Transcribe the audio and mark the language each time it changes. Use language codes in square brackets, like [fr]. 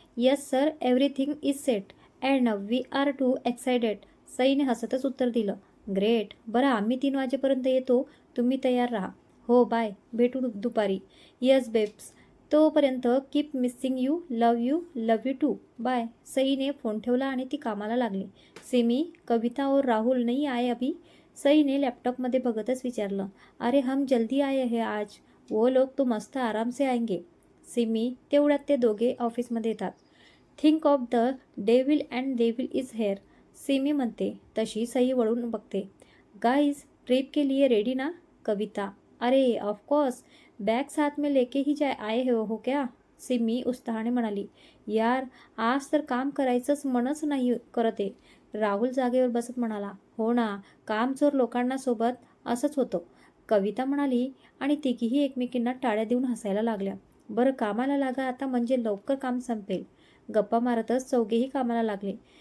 [en] Yes sir, everything is set and we are too excited. [mr] सईने हसतच उत्तर दिलं. Great. बरं, आम्ही 3 वाजेपर्यंत येतो, तुम्ही तयार राहा. [en] हो, बाय. [mr] भेटू दुपारी. [en] Yes babes. [mr] तोपर्यंत [en] Keep missing you, love you too. Bye. [mr] सईने phone ठेवला आणि ती कामाला लागली. [hi] सिमी, कविता और राहुल नहीं आए अभी? [mr] सईने लॅपटॉपमध्ये बघतच विचारलं. [hi] अरे हम जल्दी आए हैं आज, वो लोग तो मस्त आराम से आएंगे. [en] Simi, [mr] तेवढ्यात ते दोघे ऑफिसमध्ये येतात. [en] think of the devil and devil is here, Simi [mr] म्हणते. तशी सई वळून बघते. [hi] गाइज, ट्रिप के लिए रेडी ना? कविता, अरे ऑफकोर्स, बॅग साथ में लेके ही आए हो क्या? [mr] सिमी उत्साहाने म्हणाली. यार, आज तर काम करायचंच मनच नाही करत आहे. राहुल जागेवर बसत म्हणाला. हो ना, कामचोर लोकांना सोबत असंच होतं, कविता म्हणाली आणि तिघीही एकमेकींना टाळ्या देऊन हसायला लागल्या. बरं, कामाला लागा आता, म्हणजे लवकर काम संपेल. गप्पा मारतच चौघेही कामाला लागले.